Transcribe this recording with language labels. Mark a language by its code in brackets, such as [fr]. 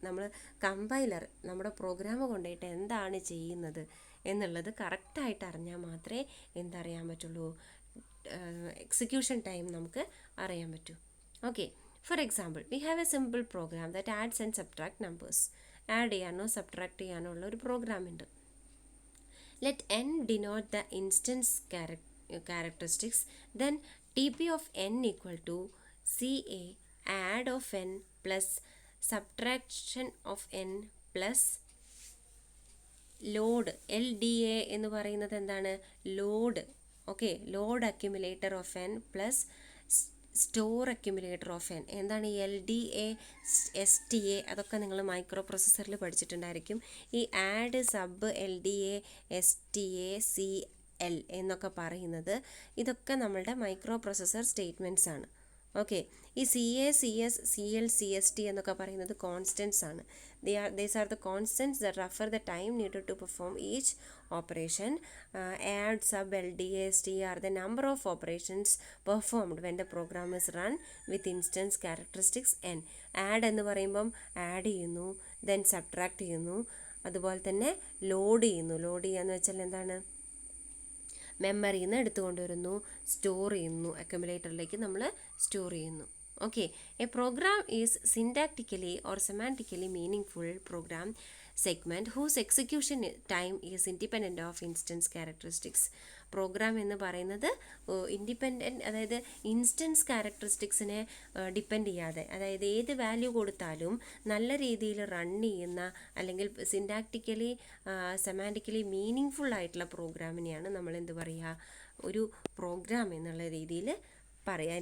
[ml] നമ്മൾ കമ്പൈലർ നമ്മുടെ പ്രോഗ്രാം കൊണ്ടുപോയിട്ട് എന്താണ് ചെയ്യുന്നത് എന്നുള്ളത് കറക്റ്റായിട്ട് അറിഞ്ഞാൽ മാത്രമേ എന്തറിയാൻ പറ്റുള്ളൂ, എക്സിക്യൂഷൻ ടൈം നമുക്ക് അറിയാൻ പറ്റൂ. [en] Okay, for example we have a simple program that adds and subtract numbers. [ml] Add ചെയ്യാനോ സബ്ട്രാക്ട് ചെയ്യാനോ ഉള്ള ഒരു പ്രോഗ്രാം ഉണ്ട്. [en] Let n denote the instance characteristics, then tp of n equal to ca add of n plus subtraction of n plus load. [ml] LDA എന്ന് പറയുന്നത് എന്താണ്? [en] Load. Okay, load accumulator of n plus store accumulator of n. [ml] എന്താണ് ഈ LDA, STA? അതൊക്കെ നിങ്ങൾ micro പ്രോസസ്സറിൽ പഠിച്ചിട്ടുണ്ടായിരിക്കും. ഈ add, sub, LDA, STA, CL എന്നൊക്കെ പറയുന്നത് ഇതൊക്കെ നമ്മളുടെ മൈക്രോ പ്രോസസ്സർ സ്റ്റേറ്റ്മെൻറ്റ്സ് ആണ്. ഓക്കെ, ഈ CA, CS, CL, CST എന്നൊക്കെ പറയുന്നത് കോൺസ്റ്റൻറ്റ്സ് ആണ്. [en] These are the constants that refer the time needed to perform each operation. Add, sub, LDA, ST are the number of operations performed when the program is run with instance characteristics n. [ml] Add എന്ന് പറയുമ്പം add ചെയ്യുന്നു, then subtract ചെയ്യുന്നു, അതുപോലെ തന്നെ load ചെയ്യുന്നു. Load ചെയ്യാന്ന് വെച്ചാൽ എന്താണ്? മെമ്മറിയിൽ നിന്ന് എടുത്തുകൊണ്ടുവരുന്നു, സ്റ്റോർ ചെയ്യുന്നു, അക്യുമുലേറ്ററിലേക്ക് നമ്മൾ സ്റ്റോർ ചെയ്യുന്നു. [en] Okay, a program is syntactically or semantically meaningful program segment whose execution time is independent of instance characteristics. [ml] Programme എന്ന് പറയുന്നത് ഇൻഡിപെൻഡൻറ്റ്, അതായത് ഇൻസ്റ്റൻസ് ക്യാരക്ടറിസ്റ്റിക്സിനെ ഡിപ്പെൻഡ് ചെയ്യാതെ, അതായത് ഏത് വാല്യൂ കൊടുത്താലും നല്ല രീതിയിൽ റൺ ചെയ്യുന്ന, അല്ലെങ്കിൽ സിൻറ്റാക്റ്റിക്കലി സെമാൻറ്റിക്കലി മീനിങ് ഫുൾ ആയിട്ടുള്ള പ്രോഗ്രാമിനെയാണ് നമ്മൾ എന്ത് പറയുക, ഒരു പ്രോഗ്രാം എന്നുള്ള രീതിയിൽ പറയാം.